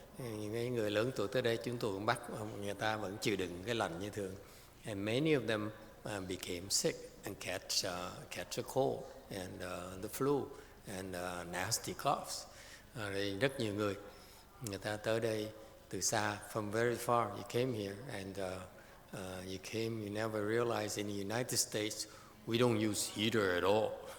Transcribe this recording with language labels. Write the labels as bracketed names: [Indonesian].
[Vietnamese] Những người lớn tuổi tới đây chúng tôi cũng bắt người ta vẫn chịu đựng cái lạnh như thường. [English] And many of them became sick and catch a cold and the flu and nasty coughs. [Vietnamese] Rất nhiều người ta tới đây từ xa, [English] from very far. You came here and you never realized in the United States we don't use heater at all.